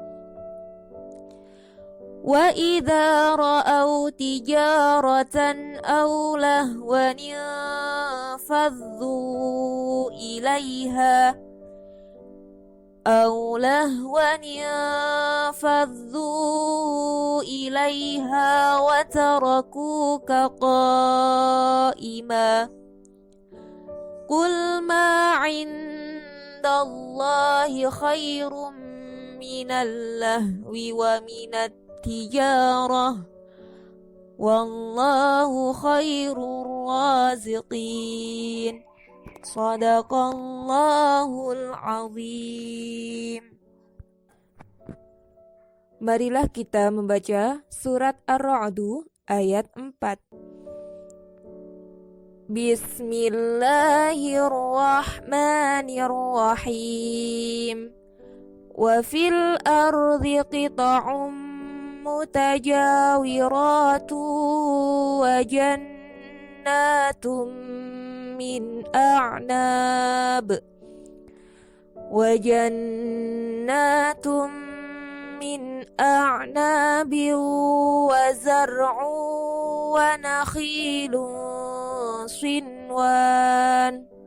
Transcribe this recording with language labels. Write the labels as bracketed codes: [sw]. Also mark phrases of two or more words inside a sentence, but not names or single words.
[ar] وَإِذَا رَأَوْا تِجَارَةً أَوْ لَهْوًا انفَضُّوا إِلَيْهَا وَتَرَكُوكَ قَائِمًا. قُلْ مَا عِندَ عند الله خير من اللهو ومن التجارة والله خير الرازقين. صدق الله العظيم. [id] Marilah kita membaca surat Ar-Ra'du ayat 4. [ar] بسم الله الرحمن الرحيم. وفي الأرض قطع متجاورات وجنات من أعناب وجنات من أعناب وزرع ونخيل صنوان